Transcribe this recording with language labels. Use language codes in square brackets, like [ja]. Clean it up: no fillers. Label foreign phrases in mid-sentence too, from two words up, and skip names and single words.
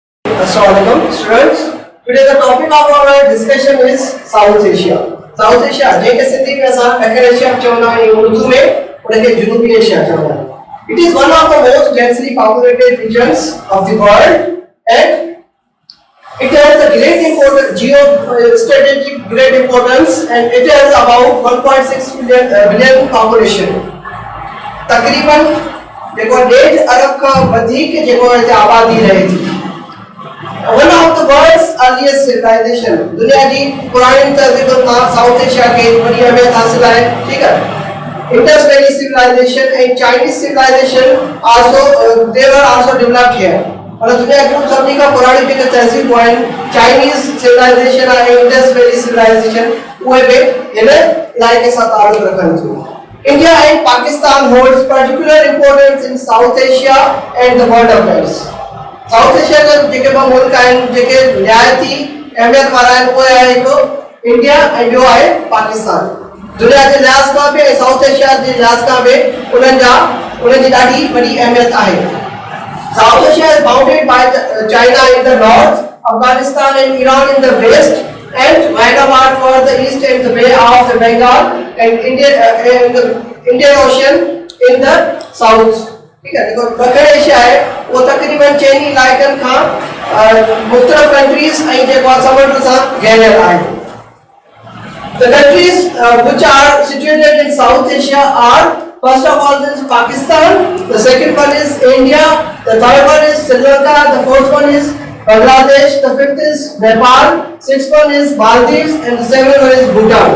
[en] Assalamualaikum students. Today the topic of our discussion is South Asia. [sd] South Asia जेके सिंधी में असां ॾखण एशिया चवंदा आहियूं उर्दू में उनखे जुनूबी एशिया चवंदा आहियूं. [en] It is one of the most densely populated regions of the world and it has a great importance, geostrategic great importance, and it has about 1.6 billion population. [sd] तकरीबन जेको 1.5 अरब खां वधीक जेको हिते आबादी रहे थी. [en] One of the world's earliest civilization. [sd] दुनिया जी पुरानी तहज़ीब मां साउथ एशिया के बड़ी अहमियत हासिल है. [ur] ठीक है. [en] Indus Valley civilization and Chinese civilization also they were also developed here. [ur] और दुनिया की सभी का पुरानी [sd] जेके तहज़ीब हुआ [en] Chinese civilization [sd] और [en] Indus Valley civilization [sd] उहे बि इन इलाइक़े सां ताल्लुक़ रखनि थियूं. [en] India and Pakistan holds particular importance in South Asia and the world affairs. [sd] South Asia के जेके ॿ मुल्क आहिनि जेके निहायती अहमियत वारा आहिनि उहे आहे हिकु इंडिया ऐं ॿियो आहे पाकिस्तान. दुनिया जे लिहाज़ खां बि ऐं साउथ एशिया जे लिहाज़ खां बि उन्हनि जी ॾाढी वॾी अहमियत आहे. [en] South Asia is bounded by China in the north, Afghanistan and Iran in the west, and Hyderabad towards the east and the Bay of the Bengal and the Indian Ocean in the south. [ur] ठीक है. देखो दक्षिण एशिया है वो तकरीबन [sd] चीनी इलाइक़नि खां मुख़्तलिफ़ कंट्रीज ऐं जेको समुंड सां घेरियल आहे. [en] The countries which are situated in South Asia are first of all is Pakistan, the second one is India, the third one is Sri Lanka, the fourth one is Bangladesh, the fifth is Nepal, sixth one is Maldives, and the seventh one is Bhutan.